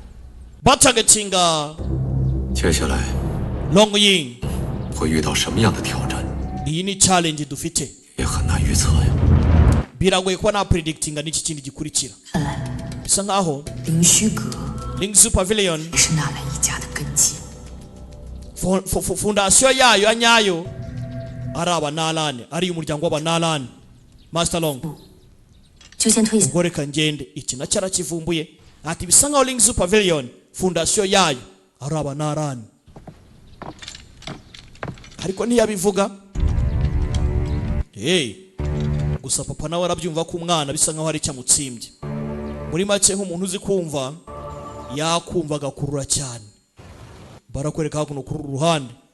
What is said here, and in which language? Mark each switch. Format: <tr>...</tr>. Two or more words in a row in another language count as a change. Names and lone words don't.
<rw>batagatinga</rw> <zh>接下来 long yin 会遇到什么样的挑战，</zh> <rw>iyi ni challenge dufite</rw> <zh>也很难预测呀。</zh> <rw>biragoye kuba na predictinga n'iki kindi gikurikira</rw> <zh>看来</zh> <rw>bisa nkaho</rw> <zh>灵虚阁</zh> <en>Lingsu Pavilion</en> <zh>也是纳兰一家的根基。</zh> <rw>fondasiyo yayo ya nyayo ari abanalani ari umuryango w'abanalani Master Long</rw> <zh>就先推</zh> <rw>ubwo reka ngende iki nacyo arakivumbuye ati bisa nkaho Lingsu Pavilion fondasiyo yayo ari abanalani ariko ntiyabivuga gusa papa nawe arabyumva ko umwana bisa nkaho ari cyamutsimbye muri make nk'umuntu uzi kumva yakumva agakurura cyane barakwereka hakuno kuri uru ruhande</rw>